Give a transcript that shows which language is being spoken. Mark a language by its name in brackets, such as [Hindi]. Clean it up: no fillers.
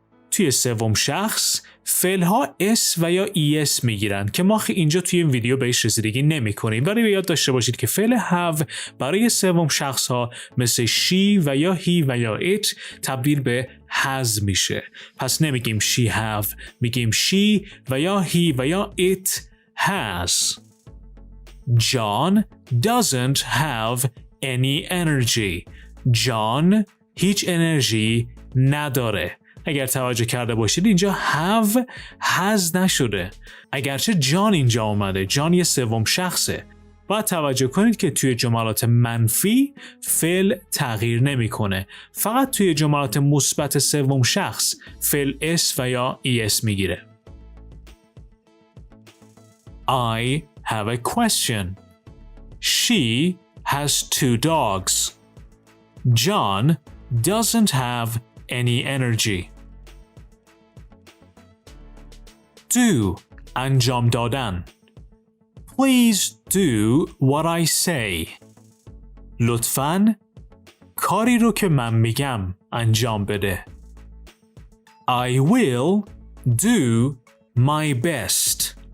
[Persian] توی سوم شخص فعل‌ها s و یا es میگیرن که ما اینجا توی این ویدیو بهش رسیدگی نمی‌کنیم، ولی یاد داشته باشید که فعل have برای سوم شخص ها مثل she و یا he و یا it تبدیل به has میشه. پس نمیگیم [English] she have، [Persian] میگیم she و یا he و یا it has. [English] John doesn't have any energy. [Persian] John هیچ انرژی نداره. اگر توجه کرده باشید اینجا have has نشده. اگرچه جان اینجا اومده، جان یه سوم شخصه. باید توجه کنید که توی جملات منفی فعل تغییر نمیکنه. فقط توی جملات مثبت سوم شخص فعل s و یا es میگیره. [English] I have a question. She has 2 dogs. John doesn't have any energy. [Persian] Do انجام دادن. [English] Please do what I say. [Persian] لطفاً کاری رو که من میگم انجام بده. [English] I will do my best.